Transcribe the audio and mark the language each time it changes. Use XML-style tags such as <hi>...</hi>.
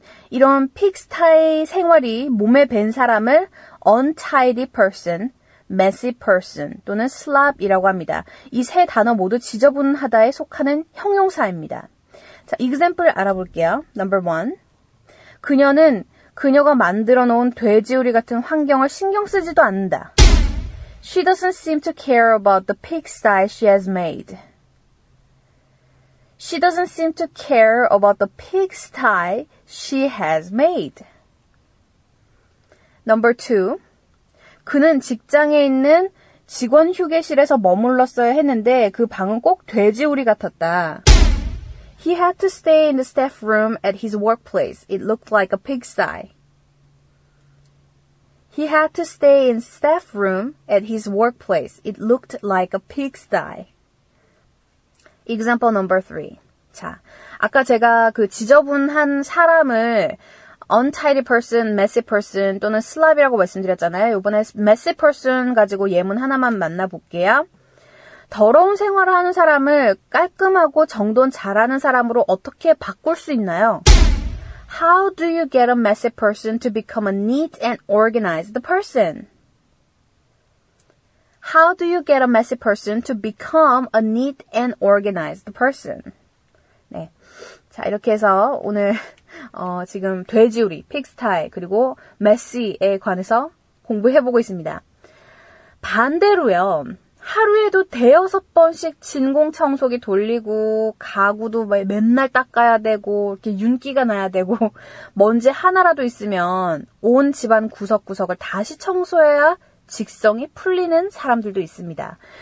<ko>이런 pigstye 생활이 몸에 밴 사람을 untidy person, messy person 또는 slop이라고 합니다. 이 세 단어 모두 지저분하다에 속하는 형용사입니다. 자, example 알아볼게요.</ko> <en>Number 1.</en> <ko>그녀는 그녀가 만들어 놓은 돼지우리 같은 환경을 신경 쓰지도 않는다.</ko> <en>She doesn't seem to care about the pigsty she has made. She doesn't seem to care about the pigsty she has made. Number 2.</en> <ko>그는 직장에 있는 직원 휴게실에서 머물렀어야 했는데 그 방은 꼭 돼지우리 같았다.</ko> <en>He had to stay in the staff room at his workplace. It looked like a pigsty. He had to stay in staff room at his workplace. It looked like a pigsty. Example number 3.</en> <ko>자, 아까 제가 그 지저분한 사람을 untidy person, messy person 또는 slop이라고 말씀드렸잖아요. 이번에 messy person 가지고 예문 하나만 만나볼게요. 더러운 생활을 하는 사람을 깔끔하고 정돈 잘하는 사람으로 어떻게 바꿀 수 있나요?</ko> <en>How do you get a messy person to become a neat and organized person? How do you get a messy person to become a neat and organized person?</en> <ko>네. 자, 이렇게 해서 오늘 지금 돼지우리, pigstye, 그리고 messy에 관해서 공부해보고 있습니다. 반대로요. 하루에도 5-6번씩 진공청소기 돌리고 가구도 맨날 닦아야 되고 이렇게 윤기가 나야 되고 먼지 하나라도 있으면 온 집안 구석구석을 다시 청소해야 직성이 풀리는 사람들도 있습니다.</ko>